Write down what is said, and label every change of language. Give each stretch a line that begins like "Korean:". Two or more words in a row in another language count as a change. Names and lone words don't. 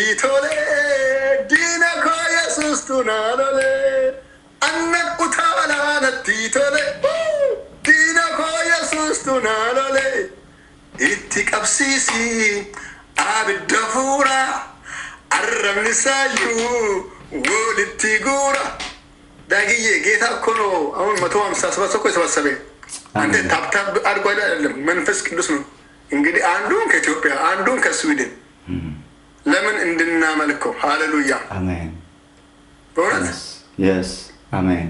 Oromo: tole diina koo yesuus tunaalole annan utaalaanatti tole diina koo yesuus tunaalole itti qabsiisi abidda fuura arrabni sayyuu wolitti guura
Amharic: ዳግዬ ጌታ እኮ ነው አሁን 157 ሰው የሰበሰበ አንተ ታብታብ አድርጎ አይደለም መንፈስ ቅዱስ ነው እንግዲህ አንዱን ከኢትዮጵያ አንዱን ከስዊድን ለምን እንድናመልከው ሃሌሉያ አሜን በእውነት yes አሜን